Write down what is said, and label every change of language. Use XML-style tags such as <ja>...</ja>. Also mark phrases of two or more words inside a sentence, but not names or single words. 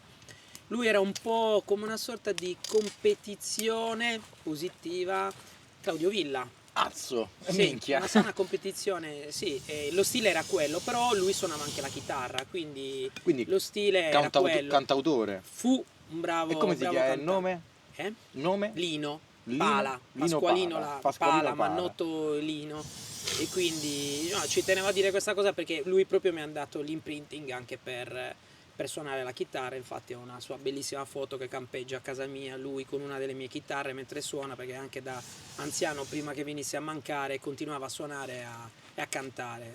<it>Lui era un po' come una sorta di competizione positiva Claudio Villa. Azzo, Sì, minchia. una sana competizione, sì, lo stile era quello, però lui suonava anche la chitarra, quindi Quindi lo stile era quello. cantautore. Fu un bravo, E come si bravo chiama il cantante. nome? Eh? Nome? Lino, Lino? Pala, Lino Pasqualino, Pala. Pala, Pala. Mannotto Lino. E quindi no, ci tenevo a dire questa cosa, perché lui proprio mi ha dato l'imprinting anche per suonare la chitarra. Infatti ho una sua bellissima foto che campeggia a casa mia, lui con una delle mie chitarre mentre suona, perché anche da anziano, prima che venisse a mancare, continuava a suonare e a cantare.</it>